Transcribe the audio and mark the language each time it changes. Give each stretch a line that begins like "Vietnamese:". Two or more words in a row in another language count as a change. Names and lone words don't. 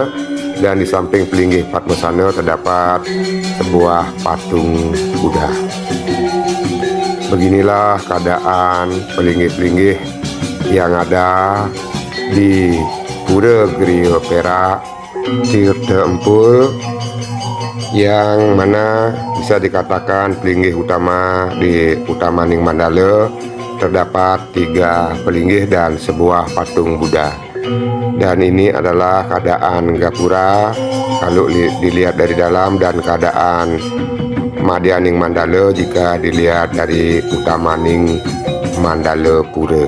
Indonesian: Dan di samping pelinggih Padmasana terdapat sebuah patung Buddha. Beginilah keadaan pelinggih-pelinggih yang ada di Pura Griya Perak Tirta Empul, yang mana bisa dikatakan pelinggih utama di Utamaning Mandala terdapat 3 pelinggih dan sebuah patung Buddha. Dan ini adalah keadaan gapura kalau dilihat dari dalam, dan keadaan Madyaning Mandala jika dilihat dari Utamaning Mandala Pura.